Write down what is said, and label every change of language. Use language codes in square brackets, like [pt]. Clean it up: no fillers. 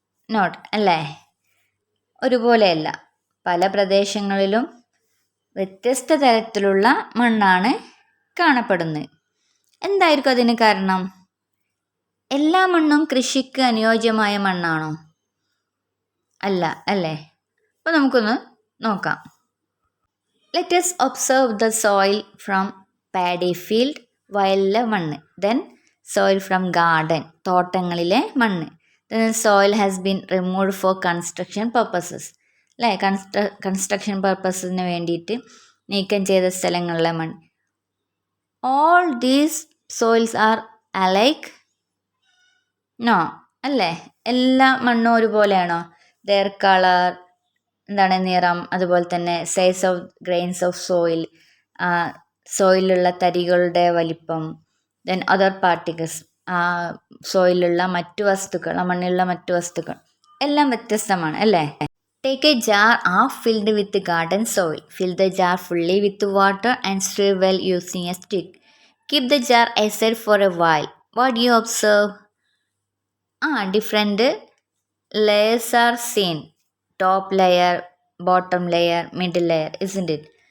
[ml] Not, അല്ലേ? ഒരുപോലെയല്ല. പല പ്രദേശങ്ങളിലും വ്യത്യസ്ത തരത്തിലുള്ള മണ്ണാണ് കാണപ്പെടുന്നത്. എന്തായിരിക്കും അതിന് കാരണം? എല്ലാ മണ്ണും കൃഷിക്ക് അനുയോജ്യമായ മണ്ണാണോ? അല്ല, അല്ലേ? അപ്പോൾ നമുക്കൊന്ന് നോക്കാം. [en] let us observe the soil from paddy field, [ml] വയലിലെ മണ്ണ്. [en] then soil from garden, [ml] തോട്ടങ്ങളിലെ മണ്ണ്. [en] then soil has been removed for construction purposes, അല്ലേ? [ml] കൺസ്ട്രക്ഷൻ പർപ്പസിന് വേണ്ടിയിട്ട് നീക്കം ചെയ്ത സ്ഥലങ്ങളിലെ മണ്ണ്. [en] All these soils are alike? No, അല്ലേ? [ml] എല്ലാ മണ്ണും ഒരുപോലെയാണോ? ദെയർ കളർ, നിറം, അതുപോലെ തന്നെ [en] size of grains of soil, [ml] സോയിലുള്ള തരികളുടെ വലിപ്പം, [en] then other particles, [ml] സോയിലുള്ള മറ്റു വസ്തുക്കൾ, മണ്ണിലുള്ള മറ്റു വസ്തുക്കൾ എല്ലാം വ്യത്യസ്തമാണ്, അല്ലേ? [en] Take a jar half filled with garden soil. Fill the jar fully with water and stir well using a stick. Keep the jar aside for a while. What do you observe? Different layers are seen: top layer, bottom layer, middle layer, isn't it?